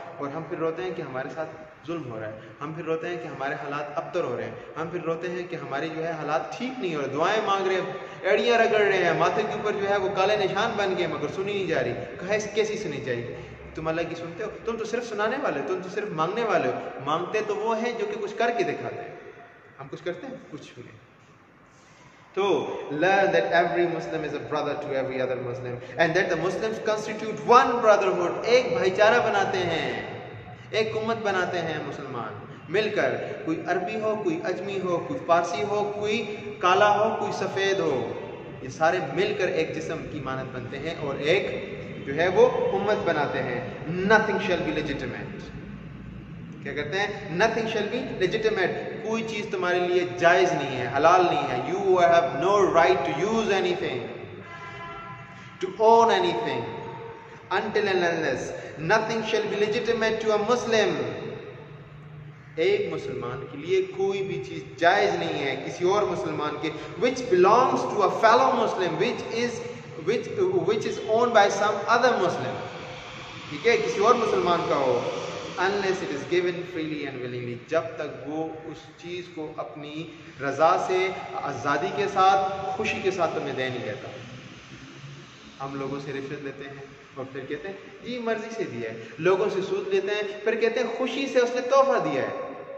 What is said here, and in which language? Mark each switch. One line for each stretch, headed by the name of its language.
Urdu: اور ہم پھر روتے ہیں کہ ہمارے ساتھ ظلم ہو رہا ہے, ہم پھر روتے ہیں کہ ہمارے حالات ابتر ہو رہے ہیں, ہم پھر روتے ہیں کہ ہماری جو ہے حالات ٹھیک نہیں ہو رہے, دعائیں مانگ رہے ہیں, ایڑیاں رگڑ رہے ہیں, ماتھے کے اوپر جو ہے وہ کالے نشان بن گئے مگر سنی نہیں جا رہی. کہے کیسی سنی جائے گی؟ تم اللہ کی سنتے ہو؟ تم تو صرف سنانے والے ہو, تم تو صرف مانگنے والے ہو. مانگتے تو وہ ہیں جو کہ کچھ کر کے دکھاتے ہیں. ہم کچھ کرتے ہیں؟ کچھ بھی نہیں. تو
English: learn that every Muslim is a brother to every other Muslim and that the Muslims constitute one brotherhood.
Urdu: ایک بھائی چارہ بناتے ہیں, ایک امت بناتے ہیں مسلمان مل کر. کوئی عربی ہو, کوئی اجمی ہو, کوئی فارسی ہو, کوئی کالا ہو, کوئی سفید ہو, یہ سارے مل کر ایک جسم کی مانند بنتے ہیں اور ایک جو ہے وہ امت بناتے ہیں.
English: Nothing shall be legitimate.
Urdu: کیا کہتے ہیں؟
English: Nothing shall be legitimate.
Urdu: کوئی چیز تمہارے لیے جائز نہیں ہے, حلال نہیں ہے.
English: You have no right to use anything, to own anything until and unless. Nothing shall be legitimate to a Muslim.
Urdu: ایک مسلمان کے لیے کوئی بھی چیز جائز نہیں ہے کسی اور مسلمان کے,
English: which belongs to a fellow Muslim, which is owned by some other Muslim.
Urdu: ٹھیک ہے, کسی اور مسلمان کا ہو.
English: Unless it is given freely and willingly.
Urdu: جب تک وہ اس چیز کو اپنی رضا سے, آزادی کے ساتھ, خوشی کے ساتھ تمہیں دے نہیں دیتا. ہم لوگوں سے رشوت لیتے ہیں اور پھر کہتے ہیں جی مرضی سے دیا ہے. لوگوں سے سود لیتے ہیں, پھر کہتے ہیں خوشی سے اس نے تحفہ دیا ہے.